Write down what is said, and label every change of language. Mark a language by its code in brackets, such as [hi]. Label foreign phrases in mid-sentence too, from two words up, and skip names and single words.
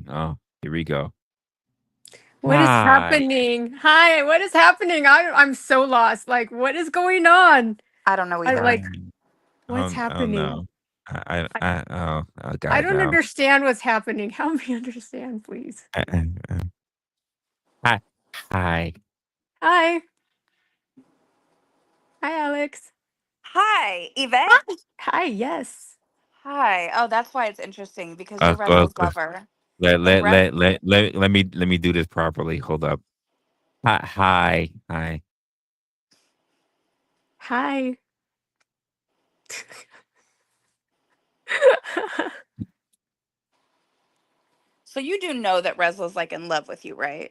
[en] Oh, here we go. What is Hi. happening? Hi, what is happening? I'm so lost. Like, what is going on? I don't know I either. like, Um, what's I don't happening? know. I, I got I it don't now. understand what's happening. Help me understand, please. Uh, Hi. Hi. Hi. Hi, Alex. Hi, Yvette. Hi. Hi, yes. Hi. Oh, that's why it's interesting because you're Resla's Okay. lover. And Let me do this properly. Hold up. Hi. Hi. So you do know that Resla's like in love with you, right?